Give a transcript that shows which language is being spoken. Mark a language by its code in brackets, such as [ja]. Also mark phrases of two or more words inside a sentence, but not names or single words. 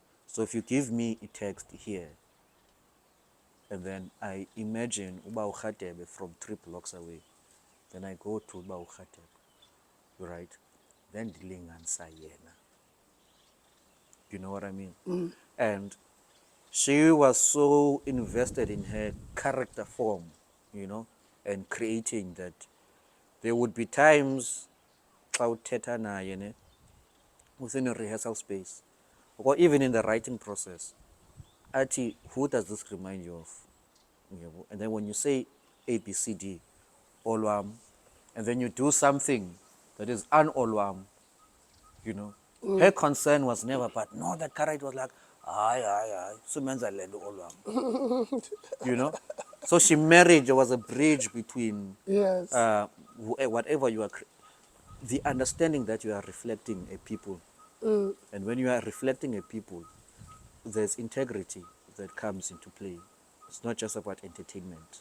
[en] So if you give me a text here, and then I imagine Uba Ukhatebe from 3 blocks away, then I go to Uba Ukhatebe, right? [xh] Then Dilingansa yena. [en] You know what I mean? And she was so invested in her character form, you know, and creating that there would be times [xh] xa uthetha naye ne [en] within a rehearsal space or even in the writing process, athi, who does this remind you of? [xh] Uyabo? [en] And then when you say ABCD, Olwam, and then you do something that is un-Olwam, you know, her concern was never, but no, that character was like, [xh] aye, sumenza lendo Olwam, [en] you know. So she married, there was a bridge between Yes. whatever you are, the understanding that you are reflecting a people. And when you are reflecting a people, there's integrity that comes into play. It's not just about entertainment.